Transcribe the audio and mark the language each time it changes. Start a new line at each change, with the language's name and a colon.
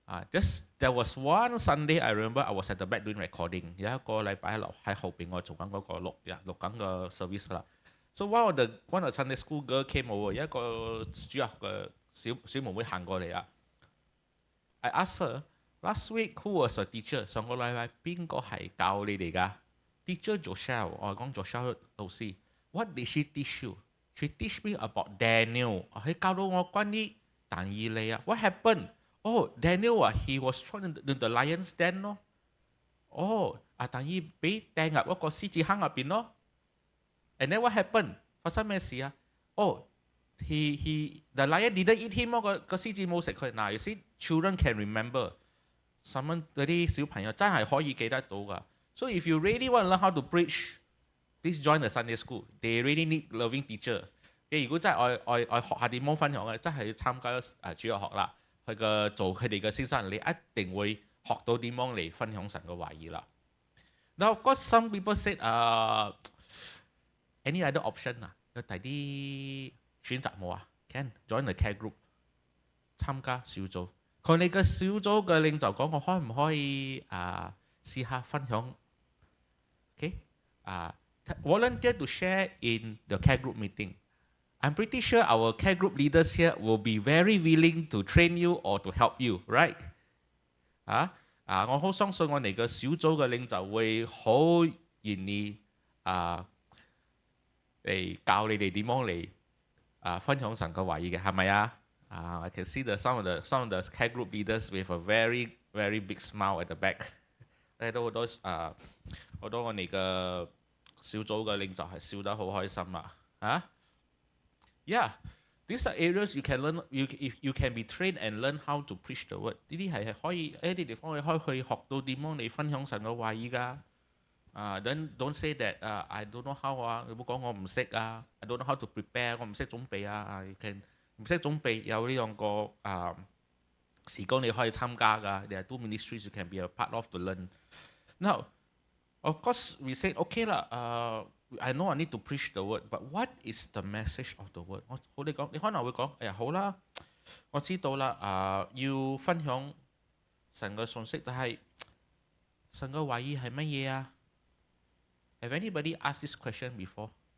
English: Just there was one Sunday I remember I was at the back doing recording。
Cantonese: 有一個禮拜喺後邊我做緊嗰個錄緊個 service 啦。
English: So one of the Sunday school girl came over，
Cantonese: 有一個主日嘅小妹妹行過嚟啊。
English: I asked her last week who was a teacher？
Cantonese: 上個禮拜邊個係教你哋㗎？
English: Teacher Joshua，
Cantonese: 我係講 Joshua 老師。
English: What did she teach you? She teach me about Daniel。
Cantonese: 佢教到我關於但以理啊。
English: What happened? Oh, Daniel he was thrown into the lion's den 咯。
Cantonese: 但以俾掟入一個獅子坑入邊咯。
English: And then what happened？
Cantonese: 發生咩事啊？
English: the lion didn't eat him 咯。
Cantonese: 個獅子冇食佢。嗱，
English: you see children can remember。
Cantonese: 嗰啲小朋友真係可以記得到㗎。
English: So if you really want to learn how to preach, please join the Sunday school. They really need loving teacher。
Cantonese: 如果真係愛學下點樣分享嘅，真係要參加主日學啦。做佢哋嘅先生，你一定會學到點樣嚟分享神嘅話語啦。
English: Now of course some people said any other option
Cantonese: 有第啲選擇冇啊
English: ？Can join the care group， 參加小組。
Cantonese: 佢哋嘅小組嘅領袖講，我可唔可以試下分享？
English: Okay, volunteer to share in the care group meeting. I'm pretty sure our care group leaders here will be very willing to train you or to help you, right?
Cantonese: 我好相信我哋嘅小組嘅領袖會好願意嚟教你哋點樣嚟分享神嘅話語嘅，係咪啊？
English: I can see some of the care group leaders with a very very big smile at the back。
Cantonese: 睇到好多我哋嘅小組嘅領袖係笑得好開心啊！Yeah，
English: These are areas you can learn. You can be trained and learn how to preach the word.
Cantonese: 呢啲係可以一啲地方你可以學到點樣嚟分享神嘅話語㗎。
English: don't say that I don't know how 啊，
Cantonese: 你唔好講我唔識啊。
English: I don't know how to prepare，
Cantonese: 我唔識準備啊。 You can 唔識準備有呢兩個時光你可以參加㗎。
English: There are 2 ministries you can be a part of to learn. Now, of course, we said okay 啦。 I know I need to preach the word, but what is the message of the word？
Cantonese: 我哋講，你可能會講，哎呀好啦，我知道啦，要分享神嘅信息，但係神嘅話語係乜嘢啊？
English: Have anybody asked this question before?